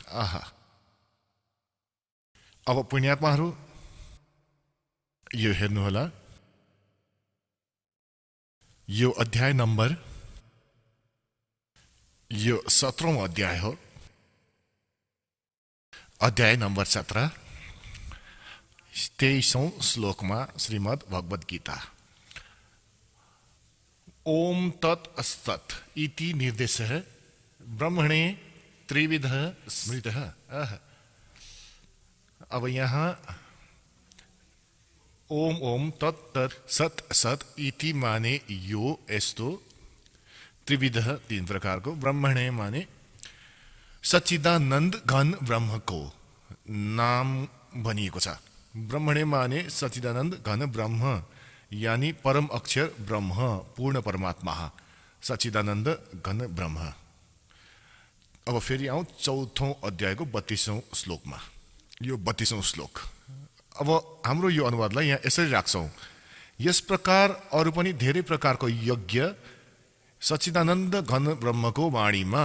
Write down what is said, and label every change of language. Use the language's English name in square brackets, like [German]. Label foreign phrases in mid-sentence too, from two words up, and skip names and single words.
[Nepali] अब पुण्यात्माहरू यो हेर्नुहोला, यो अध्याय नम्बर, यो 17औं अध्याय हो, अध्याय नम्बर 17 23औं श्लोकमा श्रीमद् भगवत गीता। [Sanskrit] ओम तत्सत् इति निर्देशः ब्रह्मणे त्रिविधः स्मृतः। [Nepali] अब यहाँ [Sanskrit] ओम ओम तत् तत् सत सत इति [Nepali] माने यो यस्तो, त्रिविध तीन प्रकारको, ब्रह्मणे माने सच्चिदानन्द घन ब्रह्मको नाम भनिएको छ। ब्रह्मणे माने सच्चिदानन्द घन ब्रह्म यानी परम अक्षर ब्रह्म, पूर्ण परमात्मा, सच्चिदानन्द घन ब्रह्म। अब फेरि आउँ चौथौं अध्यायको 32औं श्लोकमा। यो 32औं श्लोक। अब हाम्रो यो अनुवादलाई यहाँ यसरी राख्छौं, यस प्रकार अरू पनि धेरै प्रकारको यज्ञ सच्चिदानन्द घन ब्रह्मको वाणीमा।